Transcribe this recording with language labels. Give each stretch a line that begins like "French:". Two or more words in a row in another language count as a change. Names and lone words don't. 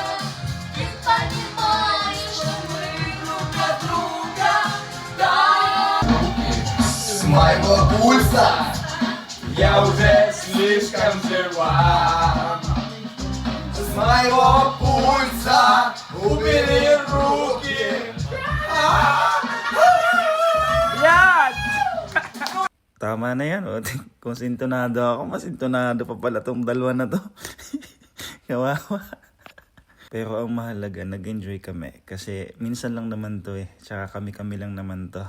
Russian: Ты понимаешь, что мы друг для друга. Да. моего пульса я уже слишком жива. С моего пульса убери руки.
Filipino: Yan! Tama na yan. O. Kung sintonado ako, mas sintonado pa pala tong dalawa na to. Kawawa. Pero ang mahalaga, nag-enjoy kami. Kasi minsan lang naman to eh. Tsaka kami-kami lang naman to.